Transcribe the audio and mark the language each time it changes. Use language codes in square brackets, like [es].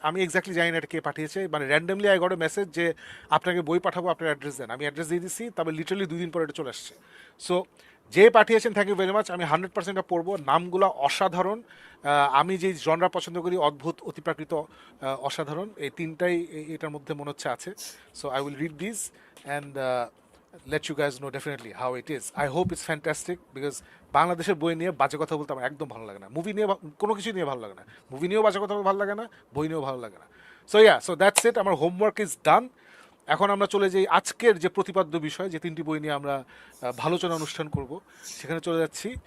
[bn] আমি এক্স্যাক্টলি জানি না এটা কে পাঠিয়েছে, মানে randomly [en] I got a message [bn] যে আপনাকে বই পাঠাবো, আপনার অ্যাড্রেস দেন। আমি অ্যাড্রেস দিয়ে দিচ্ছি, তবে লিটারালি 2 দিন পরে এটা চলে আসছে। সো যে পাঠিয়েছেন [en] Thank you very much. [bn] আমি 100% পড়বো। নামগুলো অসাধারণ। আমি যে জনরা পছন্দ করি, অদ্ভুত, অতিপ্রাকৃত, অসাধারণ, এই 3টাই এটার মধ্যে মনে হচ্ছে আছে। [en] So I will read this and let you guys know definitely how it is. I hope it's fantastic because [bn] বাংলাদেশের বই নিয়ে বাজে কথা বলতে আমার একদম ভালো লাগে না। মুভি নিয়ে কোনো কিছু নিয়ে ভালো লাগে না, মুভি নিয়েও বাজে কথা ভালো লাগে না, বই নিয়েও ভালো লাগে না। [en] so that's it, [bn] আমার হোমওয়ার্ক ইজ ডান। এখন আমরা চলে যাই আজকের যে প্রতিপাদ্য বিষয়, যে 3টি বই নিয়ে আমরা আলোচনা অনুষ্ঠান করব, সেখানে চলে যাচ্ছি।